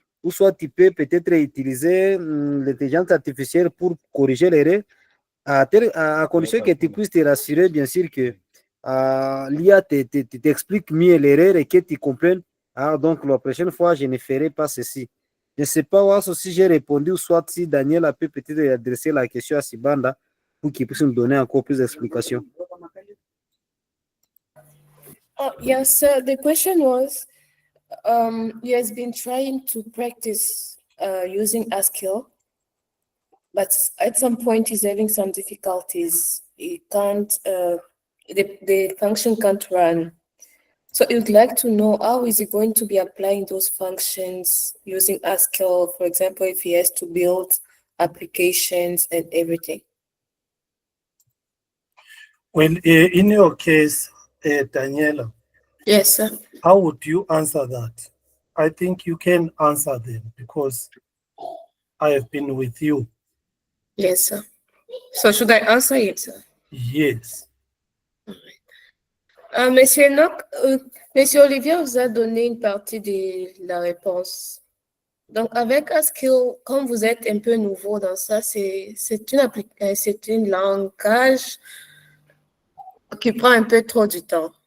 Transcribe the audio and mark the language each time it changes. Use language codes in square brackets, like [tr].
[fr] Ou soit tu peux peut-être utiliser l'intelligence artificielle pour corriger l'erreur à condition que tu puisses te rassurer bien sûr que l'IA t'explique mieux l'erreur et que tu comprennes. Ah, donc la prochaine fois, je ne ferai pas ceci. Je ne sais pas si j'ai répondu ou soit si Daniel a pu peut-être adresser la question à Sibanda pour qu'il puisse nous donner encore plus d'explications. [en] Oh, yes, sir. The question was, he has been trying to practice using Haskell, but at some point he's having some difficulties. He can't, the function can't run. So you'd like to know how is he going to be applying those functions using Haskell, for example, if he has to build applications and everything. Well, in your case, Daniela, Yes, sir. how would you answer that? I think you can answer them because I have been with you. Yes, sir. So should I answer it, sir? Yes. [fr] Monsieur Enoch, Monsieur Olivier vous a donné une partie de la réponse. Donc, avec Haskell, comme vous êtes un peu nouveau dans ça, c'est une langage qui prend un peu trop du temps.